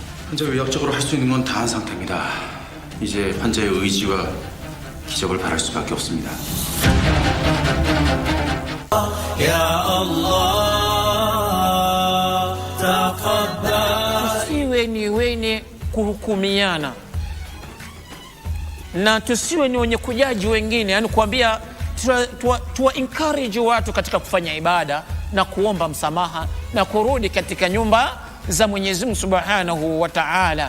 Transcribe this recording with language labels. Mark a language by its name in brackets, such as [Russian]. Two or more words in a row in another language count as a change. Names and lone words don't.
[Korean] 환자 의학적으로 할 수 있는 건 다 한 상태입니다. 이제 환자의 의지와 기적을 바랄 수밖에 없습니다. [Swahili] Tusiwe ni wenye kuhukumiana na tusiwe ni wenye kujaji wengine, yani kuambia tuwa encourage watu katika kufanya ibada na kuomba msamaha na kurudi katika nyumba za Mwenyezi Mungu [Arabic] سبحانه وتعالى.